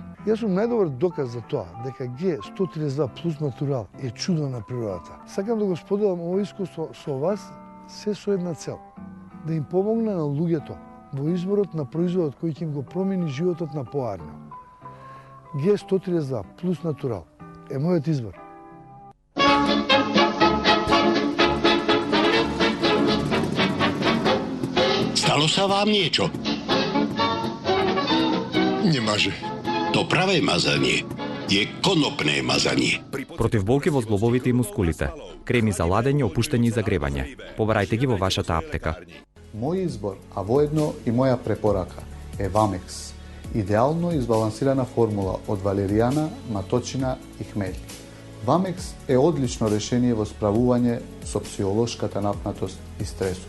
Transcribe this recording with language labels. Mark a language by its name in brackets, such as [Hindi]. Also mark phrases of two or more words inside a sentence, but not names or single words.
[Macedonian] Јас сум најдобар доказ за тоа дека Г132 плюс натурал е чудо на природата. Сакам да го споделам ово искуство со вас се со една цел, да им помогна на луѓето во изборот на производот кој ќе им го промени животот на поарно. Г132 плюс натурал е мојот избор. [Slovak] Stalo sa vám niečo? Nemáže. To pravé mazanie je konopné mazanie. [Macedonian] Против болки во зглобовите и мускулите. Креми за ладење, опуштање и загревање. Побарајте ги во вашата аптека. Мој избор, а воедно и моја препорака е Вамекс. Идеално избалансирана формула од валеријана, маточина и хмели. Вамекс е одлично решение во справување со психолошката напнатост и стресот.